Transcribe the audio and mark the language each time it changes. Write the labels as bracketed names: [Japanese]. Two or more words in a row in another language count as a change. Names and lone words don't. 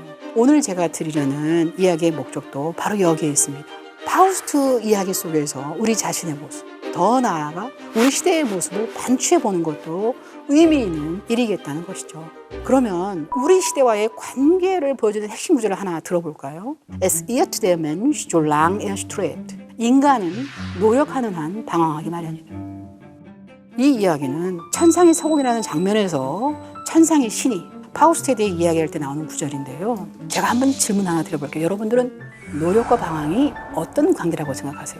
[Korean] 오늘 제가 드리려는 이야기의 목적도 바로 여기에 있습니다. 파우스트 이야기 속에서 우리 자신의 모습, 더 나아가 우리 시대의 모습을 반추해보는 것도 의미 있는 일이겠다는 것이죠. 그러면 우리 시대와의 관계를 보여주는 핵심 구절을 하나 들어볼까요? [German] Es irrt der Mensch, solange er strebt. [Korean] 인간은 노력하는 한 방황하기 마련이다. 이 이야기는 천상의 서곡이라는 장면에서 천상의 신이 파우스트에 대해 이야기할 때 나오는 구절인데요. 제가 한번 질문 하나 드려볼게요. 여러분들은 노력과 방황이 어떤 관계라고 생각하세요?